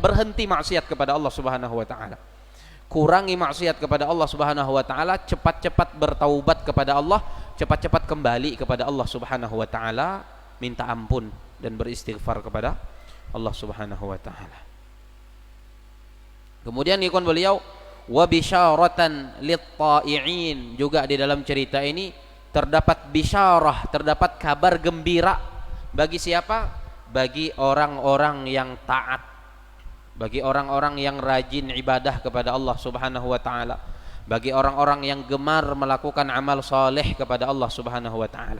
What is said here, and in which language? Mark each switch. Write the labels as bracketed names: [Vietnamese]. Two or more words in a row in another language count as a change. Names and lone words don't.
[Indonesian] Berhenti maksiat kepada Allah [Arabic] سبحانه وتعالى. [Indonesian] Kurangi maksiat kepada Allah [Arabic] سبحانه وتعالى, [Indonesian] cepat-cepat bertaubat kepada Allah, cepat-cepat kembali kepada Allah [Arabic] سبحانه وتعالى, [Indonesian] minta ampun dan beristighfar kepada Allah [Arabic] سبحانه وتعالى. [Indonesian] Kemudian ikon beliau [Arabic] وبشارة للطائعين, [Indonesian] juga di dalam cerita ini terdapat bisyarah, terdapat kabar gembira bagi siapa? Bagi orang-orang yang taat, bagi orang-orang yang rajin ibadah kepada Allah [Arabic] سبحانه وتعالى, [Indonesian] bagi orang-orang yang gemar melakukan amal saleh kepada Allah [Arabic] سبحانه وتعالى.